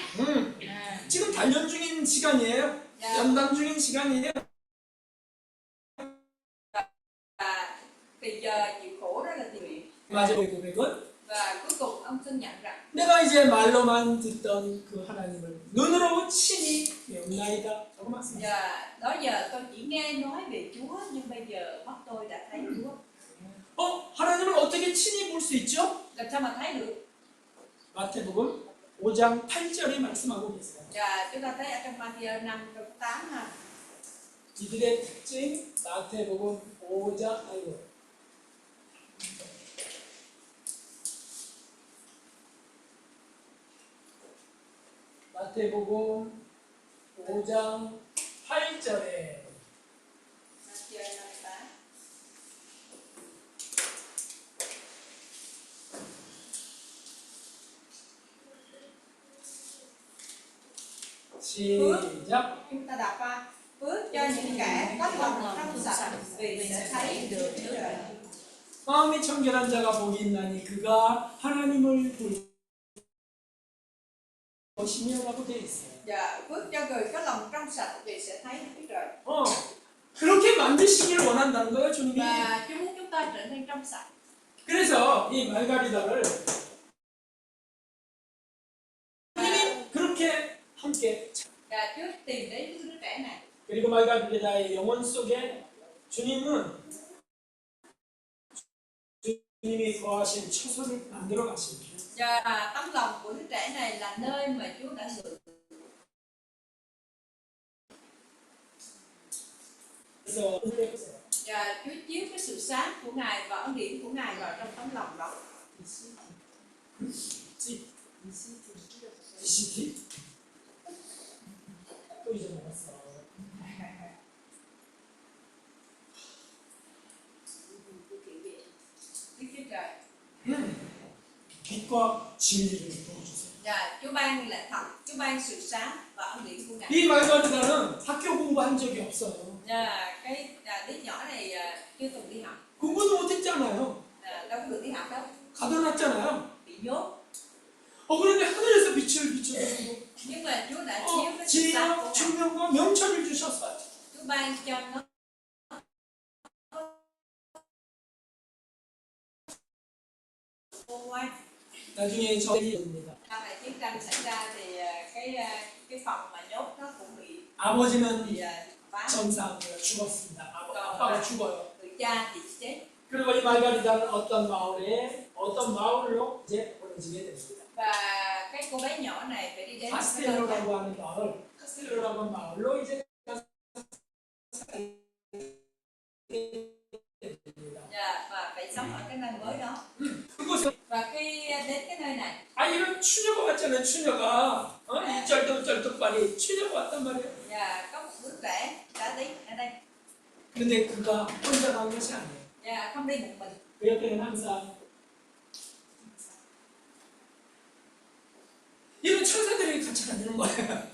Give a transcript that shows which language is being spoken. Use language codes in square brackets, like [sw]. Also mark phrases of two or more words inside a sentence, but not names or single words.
[ko] Amen. 지금 단련 중인 시간이에요. [vi] Dạ, [ko] 연단 중인 시간이에요. [vi] và thì giờ chịu khổ đó là thì luyện. [ko] 마지막의 고백은 [vi] Và cuối cùng ông xin nhận rằng [ko] 내가 이제 말로만 듣던 그 하나님을 눈으로 친히 배웠나이다. 라고 말씀하셨어요. [vi] dạ, đó giờ tôi chỉ nghe nói về Chúa nhưng bây giờ mắt tôi đã thấy Chúa. [ko] 하나님을 어떻게 친히 볼 수 있죠? [vi] Làm sao mà thấy được? [ko] 마태복음 5장 8절에 말씀하고 계세요. [vi] Dạ, chúng ta thấy ở trong Matthew 5 câu 8 ha. [ko] 이들의 특징 마태복음 5장 아이고 마태복음 5장 8절에 Matthew 5 8. 시작. [vi] Chúng ta đọc qua. Phước cho những kẻ có lòng trong sạch vì sẽ thấy được Chúa Trời. [ko] 마음이 청결한 자가 복이 있나니 그가 하나님을 볼 것이며라고 되어 있어요. [vi] Dạ, phước cho người có lòng trong sạch vì sẽ thấy Đức Chúa Trời. [ko] 그렇게 만드시기를 원한다는 거예요, 주님이. [vi] Và Chúa muốn chúng ta trở nên trong sạch. [ko] 그래서 이 말가리다를 주님이 그렇게 함께 [vi] Và Chúa tìm đến đứa trẻ này. [ko] 그리고 말가리다의 영혼 속에 주님은 주님이 거하신 처소를 만들어 가십니다. [vi] Và tấm lòng của đứa trẻ này là nơi mà Chúa đã lựa. [ko] 그래서 [vi] Và Chúa chiếu cái sự sáng của Ngài và ân điển của Ngài vào trong tấm lòng đó. [ko] CT 또 잊어먹었어. [vi] Đức Chúa Trời. [ko] 빛과 진리를 부어주세요. [vi] Và Chúa ban lẽ thật, Chúa ban sự sáng và ân điển của Ngài. [ko] 이 말가리다는 학교 공부한 적이 없어요. [vi] Và cái đứa nhỏ này chưa từng đi học, [ko] 공부도 못했잖아요. [vi] đâu có được đi học đâu, [ko] 가둬놨잖아요. [vi] bị nhốt. [ko] 그런데 하늘에서 빛을 비춰주고 [vi] Nhưng mà Chúa đã chiếu cái sự sáng của [ko] 지혜와 [vi] Ngài. [ko] 증명과 명철을 주셨어요. [vi] Chúa ban cho nó khôn ngoan. [ko] 나중에 저희입니다. [vi] Sau này chiến tranh xảy ra thì cái phòng mà nhốt nó cũng bị [ko] 아버지는 [vi] phá. [ko] 전사하고 죽었습니다. 아빠가 죽어요. [vi] Người cha thì chết. [ko] 그리고 이 말가리다는 어떤 마을로 이제 보내지게 됩니다. [vi] Và cái cô bé nhỏ này phải đi đến một cái nơi khác. [ko] 카스텔로라고 하는 마을, 카스텔로라고 하는 마을로 이제 [vi] Và phải sống ở cái nơi mới đó. [ko] 그곳에 [vi] Và khi đến cái nơi này, [ko] 이런 추녀가 왔잖아요. 추녀가 이 쩔뚝쩔뚝발이 추녀가 왔단 말이에요. [vi] và có một đứa trẻ đã đến ở đây. [ko] 근데 그가 혼자 간 것이 아니에요. [vi] Và không đi một mình. [ko] 그 옆에는 항상 이런 천사들이 같이 다니는 거예요.